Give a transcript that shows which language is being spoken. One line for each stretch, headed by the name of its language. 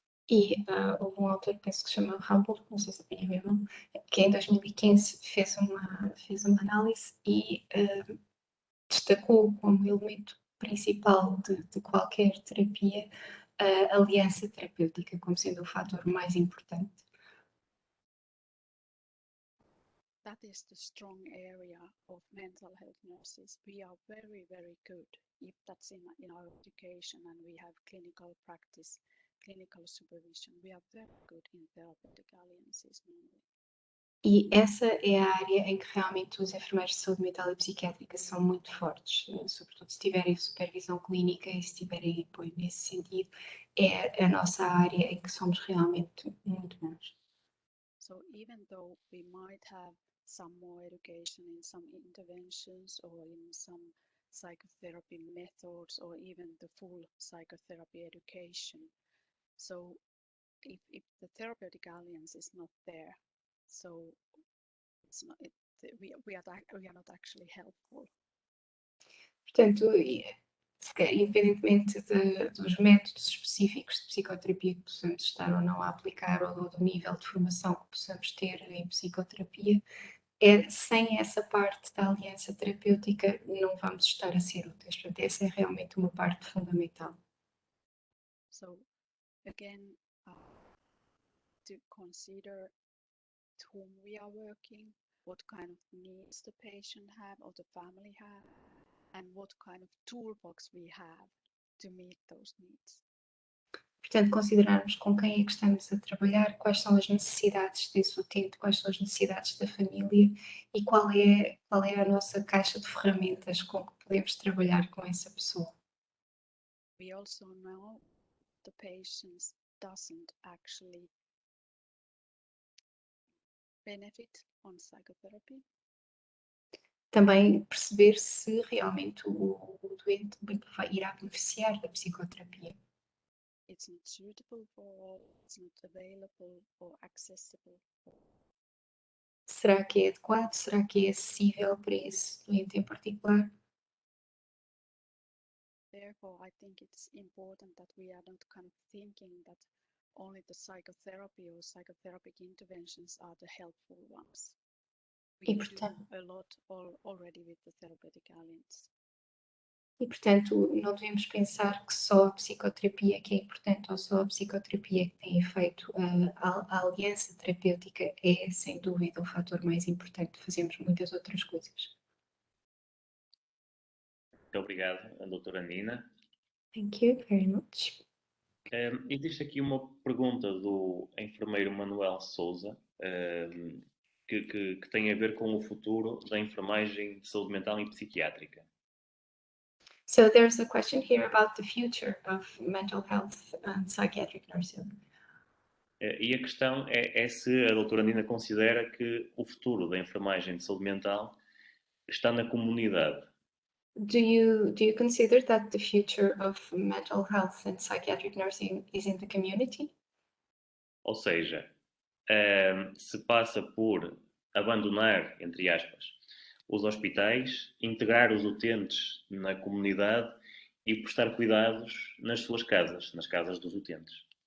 Portuguese: E houve um autor, penso que se chama Humboldt, não sei se é mesmo, que em 2015 fez uma análise e destacou como elemento principal de qualquer terapia a aliança terapêutica como sendo o fator mais importante.
English: That is the strong area of mental health nurses. We are very, very good if that's in our education and we have clinical practice, clinical supervision. We are very good in therapeutic alliances normally.
Portuguese: E essa é a área em que realmente os enfermeiros de saúde mental e psiquiátrica são muito fortes, sobretudo se tiverem supervisão clínica e se tiverem apoio nesse sentido, é a nossa área em que somos realmente muito bons.
English: So even though we might have some more education in some interventions or in some psychotherapy methods or even the full psychotherapy education, so if the therapeutic alliance is not there, so it's not, we are not actually helpful.
Portuguese: Portanto, independentemente dos métodos específicos de psicoterapia que possamos estar ou não a aplicar ou do nível de formação que possamos ter em psicoterapia, sem essa parte da aliança terapêutica não vamos estar a ser úteis. Portanto, essa é realmente uma parte fundamental.
English: So again, to consider with whom we are working, what kind of needs the patient have or the family have, and what kind of toolbox we have to meet those needs.
Portuguese: Portanto, considerarmos com quem é que estamos a trabalhar, quais são as necessidades desse utente, quais são as necessidades da família e qual é a nossa caixa de ferramentas com que podemos trabalhar com essa pessoa.
English: We also know the patient's doesn't actually benefit on psychotherapy.
Portuguese: Também perceber se realmente o doente irá beneficiar da psicoterapia.
English: It's not suitable for all, it's not available or accessible for all.
Portuguese: Será que é adequado? Será que é acessível para esse doente em particular?
English: Therefore, I think it's important that we are not kind of thinking that only the psychotherapy or psychotherapeutic interventions are the helpful ones. We do a lot already with the therapeutic alliance.
Portuguese: E, portanto, não devemos pensar que só a psicoterapia que é importante ou só a psicoterapia que tem efeito. A aliança terapêutica é, sem dúvida, o fator mais importante. Fazemos muitas outras coisas. Muito obrigado, doutora Nina.
English: Thank you very much.
Portuguese: Existe aqui uma pergunta do enfermeiro Manuel Souza, que tem a ver com o futuro da enfermagem de saúde mental e psiquiátrica.
English: So there's a question here about the future of mental health and psychiatric nursing.
Portuguese: E a questão é se a doutora Nina considera que o futuro da enfermagem de saúde mental está na comunidade.
English: Do you consider that the future of mental health and psychiatric nursing is in the community?
Portuguese: Ou seja, se passa por abandonar, entre aspas, os hospitais, integrar os utentes na comunidade e prestar cuidados nas suas casas, nas casas dos utentes.